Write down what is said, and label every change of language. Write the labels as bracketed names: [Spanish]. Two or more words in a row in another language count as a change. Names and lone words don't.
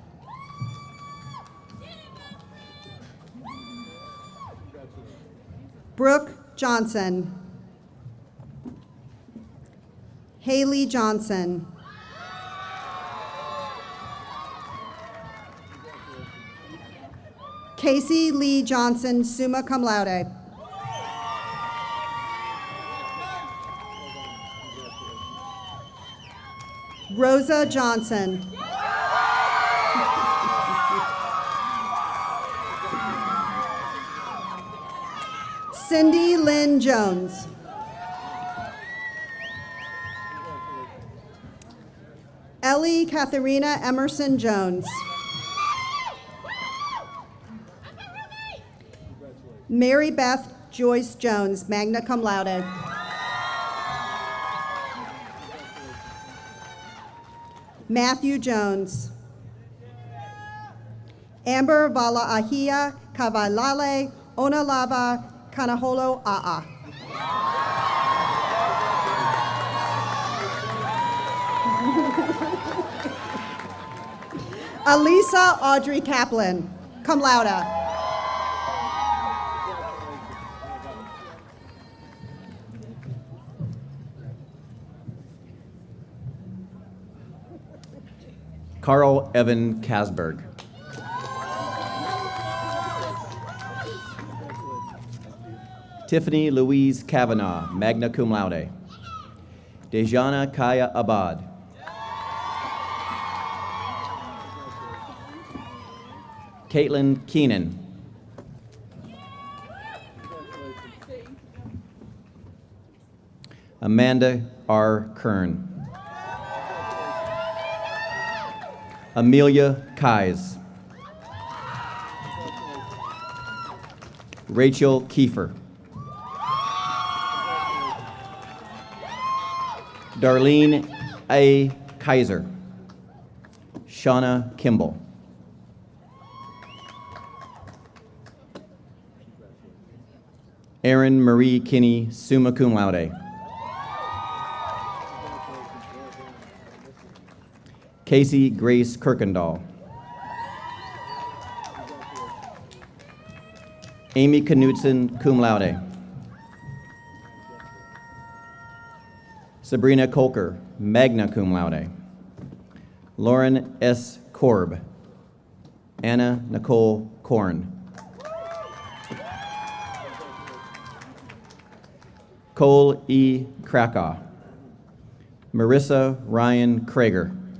[English] Brooke Johnson. Haley Johnson. Casey Lee Johnson, [Latin] summa cum laude. [English] Rosa Johnson. Cindy Lynn Jones. Ellie Katharina Emerson Jones. Mary Beth Joyce Jones, [Latin] magna cum laude. [English] Matthew Jones. Amber Valaahia Kavalale Onalava Kanaholo A'a. Alisa Audrey Kaplan, [Latin] cum laude. [English] Carl Evan Kasberg. Tiffany Louise Kavanaugh, [Latin] magna cum laude. [English] Dejana Kaya Abad. Caitlin Keenan. Amanda R. Kern. Amelia Kais. Rachel Kiefer. Darlene A. Kaiser. Shauna Kimball. Erin Marie Kinney, [Latin] summa cum laude. [English] Casey Grace Kirkendall. Amy Knudsen, [Latin] cum laude. [English] Sabrina Kolker, [Latin] magna cum laude. [English] Lauren S. Korb. Anna Nicole Korn. Cole E. Krakow. Marissa Ryan Krager.